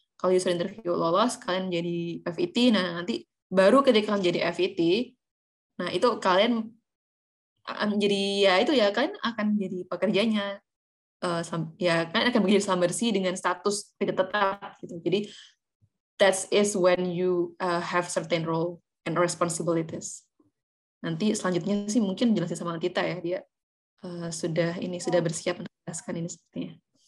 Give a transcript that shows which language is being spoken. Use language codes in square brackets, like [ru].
[id] Kalau user interview lolos, kalian jadi FET. Nah, nanti baru ketika kalian jadi FET, nah itu kalian jadi ya itu ya kalian akan jadi pekerjanya. Ya kan akan bekerja Selam Bersih dengan status tidak tetap gitu. Jadi [en] that is when you have certain role and responsibilities. [id] Nanti selanjutnya sih mungkin jelasin sama Tita ya, dia sudah bersiap untuk menjelaskan ini sepertinya.